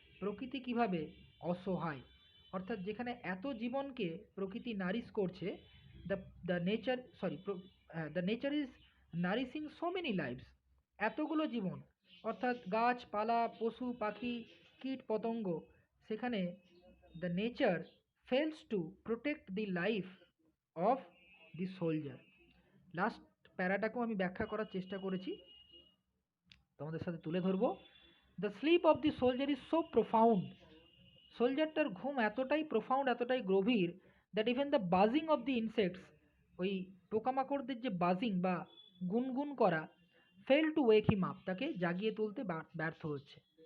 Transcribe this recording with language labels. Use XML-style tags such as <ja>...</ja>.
<bn>প্রকৃতি কিভাবে অসহায়, অর্থাৎ যেখানে এত জীবনকে প্রকৃতি নারিশ করছে,</bn> <en>The the nature sorry the nature is nourishing so many lives.</en> <bn>এতগুলো জীবন অর্থাৎ গাছপালা, পশু পাখি, কীট পতঙ্গ, সেখানে</bn> <en>The nature fails to protect the life of the soldier.</en> <bn>Last প্যারাটাকেও আমি ব্যাখ্যা করার চেষ্টা করেছি, তোমাদের সাথে তুলে ধরবো।</bn> <en>the sleep of the soldier is so profound,</en> <bn>সোলজারটার ঘুম এতটাই প্রোফাউন্ড, এতটাই গভীর,</bn> <en>that even the buzzing of the insects,</en> <bn>ওই পোকামাকড়দের যে বাজিং বা গুনগুন করা,</bn> <en>fail to wake him up,</en> <bn>তাকে জাগিয়ে তুলতে ব্যর্থ হচ্ছে।</bn>